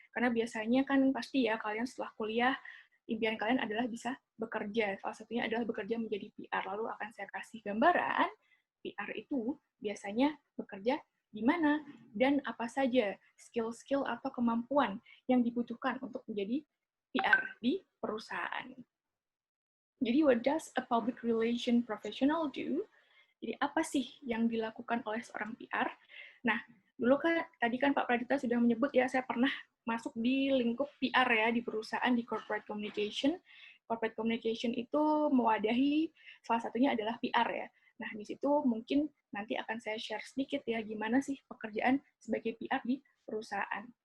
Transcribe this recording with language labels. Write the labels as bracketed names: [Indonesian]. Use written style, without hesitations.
[Indonesian] Karena biasanya kan pasti ya kalian setelah kuliah, impian kalian adalah bisa bekerja. Salah satunya adalah bekerja menjadi PR. Lalu akan saya kasih gambaran, PR itu biasanya bekerja di mana dan apa saja skill-skill atau kemampuan yang dibutuhkan untuk menjadi PR di perusahaan. Jadi, [English] what does a public relation professional do? [Indonesian] Jadi, apa sih yang dilakukan oleh seorang PR? Nah, dulu kan, tadi kan Pak Pradita sudah menyebut ya, saya pernah masuk di lingkup PR ya, di perusahaan, di corporate communication. Corporate communication itu mewadahi, salah satunya adalah PR ya. Nah, di situ mungkin nanti akan saya share sedikit ya, gimana sih pekerjaan sebagai PR di perusahaan.